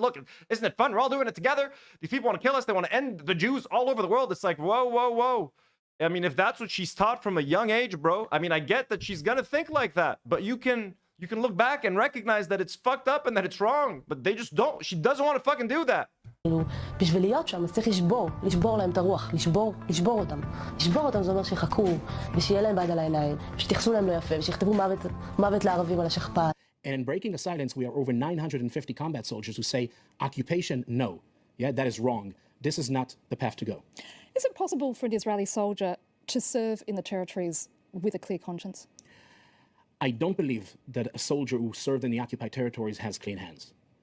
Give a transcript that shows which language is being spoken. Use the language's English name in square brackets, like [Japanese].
[English] Look, isn't it fun? We're all doing it together. These people want to kill us. They want to end the Jews all over the world. It's like, whoa, whoa, whoa. I mean, if that's what she's taught from a young age, bro, I mean, I get that she's going to think like that. But you can look back and recognize that it's fucked up and that it's wrong. But they just don't. She doesn't want to fucking do that. [Hebrew] בשביל להיות שם, אז צריך לשבור להם את הרוח, לשבור אותם זה אומר שיחכו, ושיהיה להם ביד על העיניים, שתייחסו להם לא יפה, ושיכתבו מוות לערבים על השכפ"ץ. [English] And in breaking the silence, we are over 950 combat soldiers who say, occupation, no. Yeah, that is wrong. This is not the path to go. Is it possible for an Israeli soldier to serve in the territories with a clear conscience? I don't believe that a soldier who served in the occupied territories has clean hands.